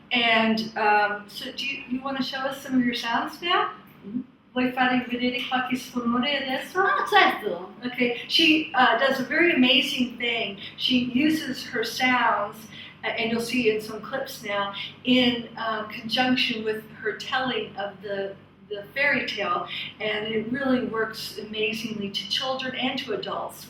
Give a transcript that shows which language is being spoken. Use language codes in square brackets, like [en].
[en] And so do you want to show us some of your sounds now? Mm-hmm. [it] Vuoi fare vedere qualche suonore adesso? Ah, certo! [en] Okay, she does a very amazing thing. She uses her sounds, and you'll see in some clips now, in conjunction with her telling of the fairy tale, and it really works amazingly to children and to adults.